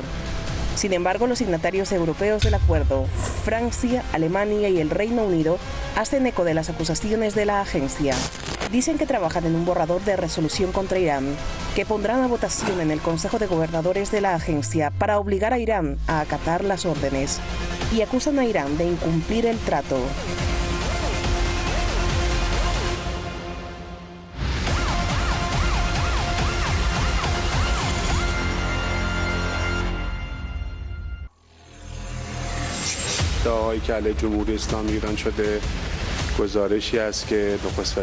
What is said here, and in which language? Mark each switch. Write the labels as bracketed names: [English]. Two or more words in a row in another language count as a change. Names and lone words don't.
[Spanish] Sin embargo, los signatarios europeos del acuerdo, Francia, Alemania y el Reino Unido, hacen eco de las acusaciones de la agencia. Dicen que trabajan en un borrador de resolución contra Irán, que pondrán a votación en el Consejo de Gobernadores de la agencia para obligar a Irán a acatar las órdenes. Y acusan a Irán de incumplir el trato. [Persian] ادعاهایی که علیه جمهوری اسلامی ایران شده گزارشی است که نخست